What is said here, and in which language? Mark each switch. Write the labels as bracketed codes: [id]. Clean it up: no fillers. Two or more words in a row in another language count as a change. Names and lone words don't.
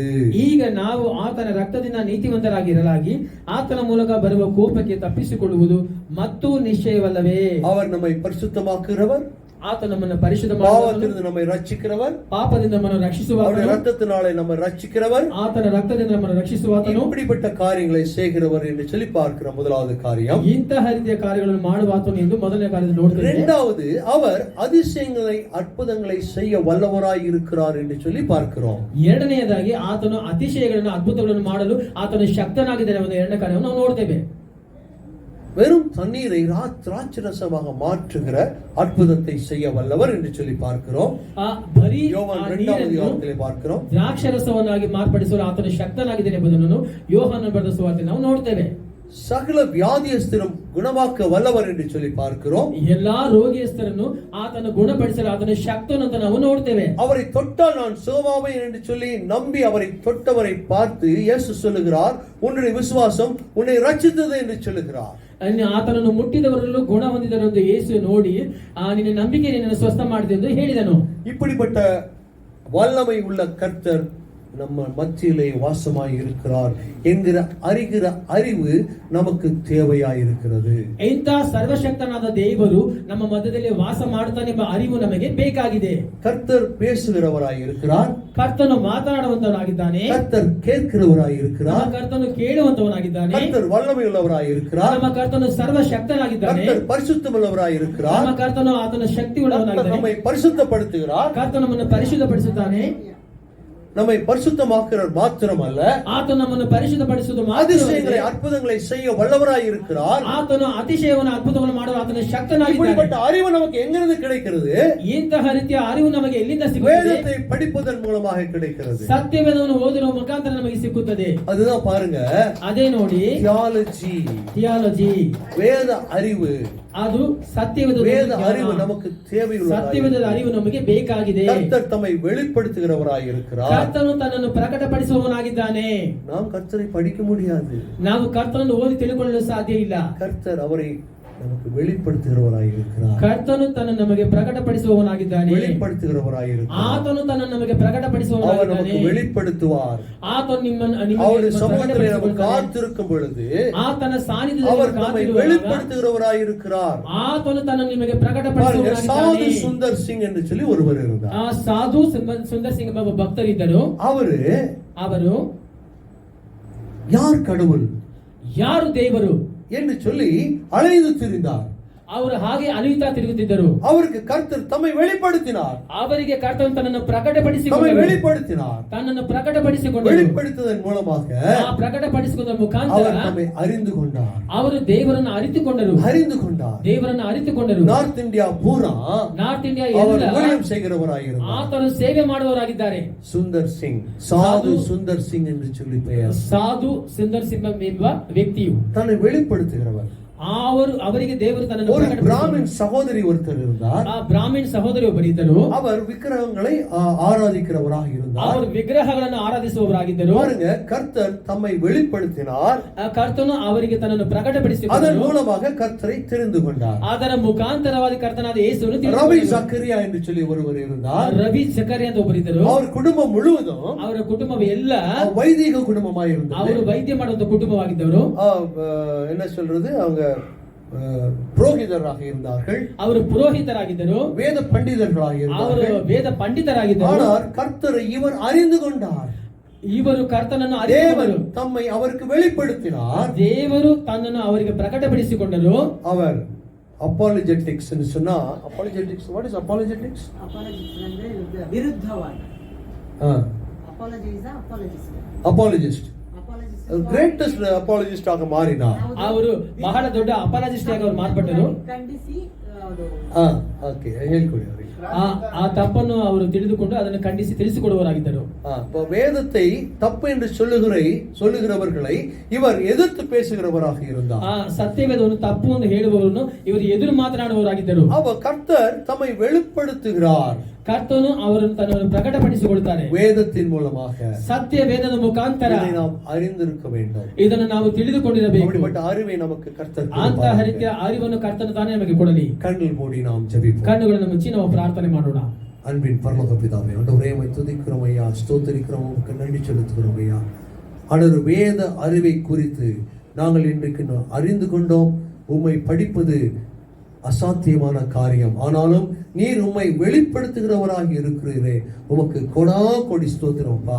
[kn] ಈಗ ನಾವು ಆತನ ರಕ್ತದಿಂದ ನೀತಿವಂತರಾಗಿರಲಾಗಿ ಆತನ ಮೂಲಕ ಬರುವ ಕೋಪಕ್ಕೆ ತಪ್ಪಿಸಿಕೊಳ್ಳುವುದು ಮತ್ತು ನಿಶ್ಚಯವಲ್ಲವೇ? [ta] அவர் நம்மை பரிசுத்தமாக்குகிறவர், [kn] ಆತ ನಮ್ಮನ್ನು ಪರಿಶುದ್ಧ [ta] பாவத்திலிருந்து நம்மை ரட்சிக்கிறவர், [kn] ಪಾಪದಿಂದ ನಮ್ಮನ್ನು ರಕ್ಷಿಸುವವನು, [ta] அவருடைய இரத்தத்தினாலே நம்மை ரட்சிக்கிறவர், [kn] ಆತನ ರಕ್ತದಿಂದ ನಮ್ಮನ್ನು ರಕ್ಷಿಸುವಾತನು, [ta] இப்படிப்பட்ட காரியங்களை செய்கிறவர் என்று சொல்லி பார்க்கிறோம். முதலாவது காரியம், [kn] ಇಂತಹ ರೀತಿಯ ಕಾರ್ಯಗಳನ್ನು ಮಾಡುವಾತನು ಎಂದು ಮೊದಲನೇ ಕಾರ್ಯದಲ್ಲಿ ನೋಡ್ತೇವೆ. [ta] இரண்டாவது, அவர் அதிசயங்களை அற்புதங்களை செய்ய வல்லவராய் இருக்கிறார் என்று சொல்லி பார்க்கிறோம். [kn] ಎರಡನೆಯದಾಗಿ ಆತನು ಅತಿಶಯಗಳನ್ನು ಅದ್ಭುತಗಳನ್ನು ಮಾಡಲು ಆತನು ಶಕ್ತನಾಗಿದ್ದಾನೆ ಎಂಬ ಎರಡನೇ ಕಾರ್ಯವನ್ನು ನಾವು ನೋಡ್ತೇವೆ. [ta] வெறும் தண்ணீரை திராட்சரசமாக மாற்றுகிற அற்புதத்தை செய்ய வல்லவர் என்று சொல்லி பார்க்கிறோம். யோவான் 2வது அதிகாரத்திலே பார்க்கிறோம். [kn] ದ್ರಾಕ್ಷರಸವನ್ನಾಗಿ ಮಾರ್ಪಡಿಸಲು ಆತನು ಶಕ್ತನಾಗಿದ್ದಾನೆ ಎಂಬುದನ್ನು ಯೋಹಾನನ ಬರೆದ ಸುವಾರ್ತೆಯಲ್ಲಿ ನಾವು ನೋಡ್ತೇವೆ. [ta] சகல வியாதியஸ்தரும் குணமாக்க வல்லவர் என்று சொல்லி பார்க்கிறோம். [kn] ಎಲ್ಲಾ ರೋಗಿಯಸ್ಥರನ್ನು ಆತನ ಗುಣಪಡಿಸಲು ಆತನ ಶಕ್ತಿಯನ್ನು ಅಂತ ನಾವು ನೋಡ್ತೇವೆ. [ta] அவரை தொட்டால் நான் சுகமாவேன் என்று சொல்லி நம்பி அவரை தொட்டவரை பார்த்து இயேசு சொல்லுகிறார், உன்னுடைய விசுவாசம் உன்னை ரட்சித்தது என்று சொல்லுகிறார். [kn] ಆತನನ್ನು ಮುಟ್ಟಿದವರಲ್ಲೂ ಗುಣ ಹೊಂದಿದರು ಎಂದು ಯೇಸು ನೋಡಿ ನಿನ್ನ ನಂಬಿಕೆ ನಿನ್ನನ್ನು ಸ್ವಸ್ಥ ಮಾಡಿದೆ ಎಂದು ಹೇಳಿದನು. [ta] இப்படிப்பட்ட வல்லமை உள்ள கர்த்தர் நம்ம மத்தியிலே வாசமாய் இருக்கிறார் என்கிற அறிகிற அறிவு நமக்கு தேவையாய் இருக்கிறது. [kn] ಇಂಥ ಸರ್ವಶಕ್ತನಾದ ದೇವರು ನಮ್ಮ ಮಧ್ಯದಲ್ಲಿ ವಾಸ ಮಾಡುತ್ತಾನೆ ಎಂಬ ಅರಿವು ನಮಗೆ ಬೇಕಾಗಿದೆ. [ta] கர்த்தர் பேசுகிறவராய் இருக்கிறார். [kn] ಕರ್ತನು ಮಾತನಾಡುವಂತವನಾಗಿದ್ದಾನೆ. [ta] கர்த்தர் கேட்கிறவராய் இருக்கிறார். [kn] ಕರ್ತನು ಕೇಳುವಂತವನಾಗಿದ್ದಾನೆ. [ta] கர்த்தர் வல்லமை உள்ளவராய் இருக்கிறார். [kn] ನಮ್ಮ ಕರ್ತನು ಸರ್ವಶಕ್ತನಾಗಿದ್ದಾನೆ. [ta] கர்த்தர் பரிசுத்தமுள்ளவராய் இருக்கிறார். [kn] ನಮ್ಮ ಕರ್ತನು ಆತನ ಶಕ್ತಿ ಉಳ್ಳವನಾಗಿದ್ದಾನೆ. [ta] நம்மை பரிசுத்தப்படுத்துகிறார். [kn] ಕರ್ತನು ನಮ್ಮನ್ನು ಪರಿಶುದ್ಧಪಡಿಸುತ್ತಾನೆ. [ta] நம்மை பரிசுத்தமாக்குறார் மாத்திரமல்ல, [kn] ಆತನು ನಮ್ಮನ್ನು ಪರಿಶುದ್ಧಪಡಿಸುವುದು [ta] அதிசயங்களை ಅದ್ಭುತங்களை செய்ய வல்லவராய் இருக்கிறார். [kn] ಆತನು ಅತಿಶಯವನ್ನು ಅದ್ಭುತವನ್ನು ಮಾಡುವ ಆತನ ಶಕ್ತನಾಗಿದ್ದಾನೆ. [ta] இப்படிப்பட்ட அறிவு நமக்கு எங்கிருந்து கிடைக்கிறது? [kn] ಇಂತಹ ರೀತಿಯ ಅರಿವು ನಮಗೆ ಎಲ್ಲಿಂದ ಸಿಗುತ್ತದೆ? [ta] வேதத்தை படிப்பதன் மூலமாக கிடைக்கிறது. [kn] ಸತ್ಯವೇದವನ್ನು ಓದಿರುವ ಮುಖಾಂತರ ನಮಗೆ ಸಿಕ್ಕುತ್ತದೆ. [ta] அதுதான் பாருங்க, [kn] ಅದೇ ನೋಡಿ ಥಿಯಾಲಜಿ [ta] வேத அறிவு. [kn] ಅದು ಸತ್ಯವೇದ [ta] அறிவு நமக்கு தேவையுள்ள [kn] ಸತ್ಯವೇದದ ಅರಿವು ನಮಗೆ ಬೇಕಾಗಿದೆ. [ta] கர்த்தர் தம்மை வெளிப்படுத்துகிறவராய் இருக்கிறார். [kn] ಕರ್ತನು ತನ್ನನ್ನು ಪ್ರಕಟಪಡಿಸುವವನಾಗಿದ್ದಾನೆ. [ta] நாம் கர்த்தரை படிக்க முடியாது. [kn] ನಾವು ಕರ್ತನನ್ನು ಓದಿ ತಿಳಿದುಕೊಳ್ಳಲು ಸಾಧ್ಯ ಇಲ್ಲ. [ta] கர்த்தர் அவரை நமக்கு வெளிப்படுத்துகிறவராய் இருக்கிறார். [kn] ಕರ್ತನು ತನ್ನನ್ನು ನಮಗೆ ಪ್ರಕಟಪಡಿಸುವವನಾಗಿದ್ದಾನೆ. [ta] வெளிப்படுத்துகிறவராய் இருக்கிறார். [kn] ಆತನು ತನ್ನನ್ನು ನಮಗೆ ಪ್ರಕಟಪಡಿಸುವವನಾಗಿದ್ದಾನೆ. [ta] அவர் நமக்கு வெளிப்படுத்துவார். [kn] ಆತನು ನಿಮ್ಮನ್ನು [ta] அவருடைய சமூகத்திலே நாம் காத்திருக்கும் பொழுது [kn] ಆತನ ಸಾನ್ನಿಧ್ಯದಲ್ಲಿ [ta] அவர் நம்மை வெளிப்படுத்துகிறவராய் இருக்கிறார். [kn] ಆತನು ತನ್ನನ್ನು ನಿಮಗೆ ಪ್ರಕಟಪಡಿಸುವವನಾಗಿದ್ದಾನೆ. [ta] சாது சுந்தர் சிங் என்று சொல்லி ஒருவர் இருந்தார். [kn] ಸಾಧು ಸುಂದರ್ ಸಿಂಗ್ ಎಂಬ ಭಕ್ತರಿದ್ದರು. ಅವರು [ta] யார் கடவுள், [kn] ಯಾರು ದೇವರು [ta] என்று சொல்லி அலைந்து திரிந்தார். [kn] ಅವರು ಹಾಗೆ ಅಲಿಯುತ್ತಾ ತಿರುಗುತ್ತಿದ್ದರು. [ta] அவருக்கு கர்த்தர் தம்மை வெளிப்படுத்தினார். [kn] ಅವರಿಗೆ ಕರ್ತನು ತನ್ನನ್ನು ಪ್ರಕಟಪಡಿಸಿಕೊಂಡರು. ತನ್ನನ್ನು ಪ್ರಕಟಪಡಿಸಿಕೊಂಡರು. [ta] வெளிப்படுத்துவதன் மூலமாக [kn] ಆ ಪ್ರಕಟಪಡಿಸಿಕೊಂಡ ಮುಖಾಂತರ [ta] அவர் நம்மை அறிந்து கொண்டார். [kn] ಅವರು ದೇವರನ್ನು ಅರಿತುಕೊಂಡರು. ದೇವರನ್ನು ಅರಿತುಕೊಂಡರು. ನಾರ್ತ್ ಇಂಡಿಯಾ ಪೂರಾ ನಾರ್ತ್ ಇಂಡಿಯಾ [ta] ಅವರು ஊழியம் செய்கிறவராயிருந்தார். [kn] ಆತನು ಸೇವೆ ಮಾಡುವವರಾಗಿದ್ದಾರೆ. [ta] சுந்தர் சிங், சாது சுந்தர் சிங் என்று சொல்லி பெயர். [kn] ಸಾಧು ಸುಂದರ್ ಸಿಂಗ್ ಎಂಬ ವ್ಯಕ್ತಿಯು [ta] தன்னை வெளிப்படுத்துகிறவர். [kn] ಅವರಿಗೆ ದೇವರು ತನ್ನನ್ನು [ta] ஒரு பிராமின் சகோதரி ஒருத்தர் இருந்தார். [kn] ಆ ಬ್ರಾಹ್ಮಣ ಸಹೋದರಿ ಒಬ್ಬರಿದ್ದರು. [ta] அவர் விக்கிரகங்களை ஆராதிக்கிறவராக இருந்தார். [kn] ಅವರು ವಿಗ್ರಹಗಳನ್ನು ಆರಾಧಿಸುವವರಾಗಿದ್ದರು. [ta] பாருங்க, கர்த்தர் தம்மை வெளிப்படுத்தினார். [kn] ಕರ್ತನು ಅವರಿಗೆ ತನ್ನನ್ನು ಪ್ರಕಟಪಡಿಸಿಕೊಂಡರು. [ta] அதன் மூலமாக கர்த்தரை தெரிந்து கொண்டார். [kn] ಅದರ ಮುಖಾಂತರವಾಗಿ ಕರ್ತನಾದ ಯೇಸುವನ್ನು ತಿಳಿದುಕೊಂಡರು. [ta] ரவி ஜக்கரியா என்று சொல்லி ஒருவர் இருந்தார். [kn] ರವಿ ಜಕರಿಯಾ ಅಂತ ಒಬ್ಬರಿದ್ದರು. [ta] அவர் குடும்பம் முழுவதும் [kn] ಅವರ ಕುಟುಂಬವೆಲ್ಲ [ta] வைதிக குடும்பமாய் இருந்தது. [kn] ಅವರು ವೈದ್ಯ ಮಾಡುವಂತ ಕುಟುಂಬವಾಗಿದ್ದವರು. [ta] என்ன சொல்றது, அவங்க புரோகிதராக இருந்தார்கள். [kn] ಅವರು ಪುರೋಹಿತರಾಗಿದ್ದರು. [ta] வேத பண்டிதர்களாக இருந்தார்கள். [kn] ಅವರು ವೇದ ಪಂಡಿತರಾಗಿದ್ದರು. [ta] ஆனால் கர்த்தரை இவர் அறிந்து கொண்டார். [kn] ಇವರು ಕರ್ತನನ್ನು ಅರಿತವರು. [ta] தம்மை அவருக்கு வெளிப்படுத்தினார். [kn] ದೇವರು ತನ್ನನ್ನು ಅವರಿಗೆ ಪ್ರಕಟಪಡಿಸಿಕೊಂಡರು. [ta] அவர் ಅಪಾಲಜೆಟಿಕ್ಸ್ ಎಂದು சொன்னா, ಅಪಾಲಜೆಟಿಕ್ಸ್, [en] what is apologetics? [kn] ಅಪಾಲಜಿಸ್ಟ್ ಅಂದ್ರೆ ವಿರುದ್ಧವಾಗಿ. [en] apologist greatest apologist [ta] ஆக மாறினார். [kn] ಅವರು ಬಹಳ ದೊಡ್ಡ ಅಪಾಲಜಿಸ್ಟ್ ಆಗಿ ಅವರು ಮಾರ್ಪಟ್ಟರು. ಓಕೆ, ಹೇಳ್ಕೊಡಿ ಅವರಿಗೆ. ಆ ತಪ್ಪನ್ನು ಅವರು ತಿಳಿದುಕೊಂಡು ಅದನ್ನು ಖಂಡಿಸಿ ತಿಳಿಸಿಕೊಡುವವರಾಗಿದ್ದರು. [ta] வேதத்தை தப்பு என்று சொல்லுகிறவர்களை இவர் எதிர்த்து பேசுகிறவராக இருந்தார். [kn] ಸತ್ಯವೇದವನ್ನು ತಪ್ಪು ಎಂದು ಹೇಳುವವರನ್ನು ಇವರು ಎದುರು ಮಾತನಾಡುವವರಾಗಿದ್ದರು. [ta] அவர் கர்த்தர் தம்மை வெளிப்படுத்துகிறார். [kn] ಕರ್ತನು ಅವರನ್ನು ತನ್ನನ್ನು ಪ್ರಕಟಪಡಿಸಿಕೊಳ್ಳುತ್ತಾರೆ [ta] வேதத்தின் மூலமாக. [kn] ಸತ್ಯ ವೇದದ ಮುಖಾಂತರ [ta] நாம் அறிந்திருக்க வேண்டும். [kn] ಇದನ್ನು ನಾವು ತಿಳಿದುಕೊಂಡಿರಬೇಕು. [ta] அப்படிப்பட்ட அறிவை நமக்கு கர்த்தர் [kn] ಅಂತಹ ರೀತಿಯ ಅರಿವನ್ನು ಕರ್ತನು ತಾನೇ ನಮಗೆ ಕೊಡಲಿ. [ta] கண்கள் மூடி நாம் ஜெபிப்போம். [kn] ಕಣ್ಣುಗಳನ್ನು ಮುಚ್ಚಿ ನಾವು ಪ್ರಾರ್ಥನೆ ಮಾಡೋಣ. [ta] அன்பின் பரலோக பிதாவே, ஆண்டவரே உம்மை துதிக்கிறோம் ஐயா, ஸ்தோத்திரிக்கிறோம், உமக்கு நன்றி செலுத்துகிறோம் ஐயா. ஆண்டவர், வேத அறிவை குறித்து நாங்கள் இன்றைக்கு அறிந்து கொண்டோம். உம்மை படிப்பது அசாத்தியமான காரியம். ஆனாலும் நீர் உம்மை வெளிப்படுத்துகிறவராக இருக்கிறீரே, உமக்கு கொடி ஸ்தோத்திரம்ப்பா.